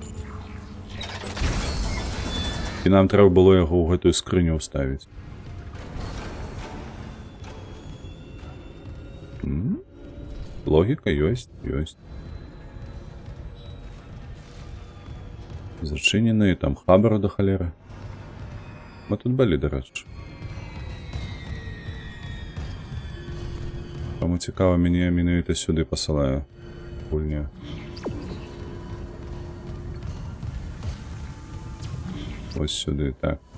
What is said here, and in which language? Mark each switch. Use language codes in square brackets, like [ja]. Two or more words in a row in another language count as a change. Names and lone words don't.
[be] І нам трэба было яго ў гэтую скрыню ўставіць. Логіка ёсць. [uk] Зачинены, там хабару до холери. Ми тут були, до речі. Кому цікаво, мені менавіта сюди посилає гульня. Ось сюди, так.